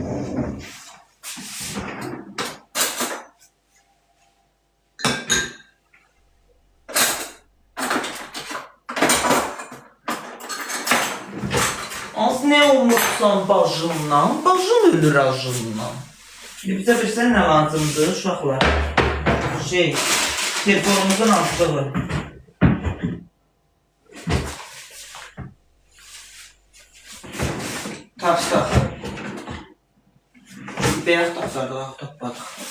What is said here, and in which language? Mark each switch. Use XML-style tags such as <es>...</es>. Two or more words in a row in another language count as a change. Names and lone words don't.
<az>Az ne olmuşsan bacımdan, bacım ölür acımdan.</az> <tr>Şimdi bize bilsen ne lazımdır uşaqlar? Telefonumuzun altlığı.</tr> <az>Tapsaq. Beyaz tapsaq, tapmadıq.</az>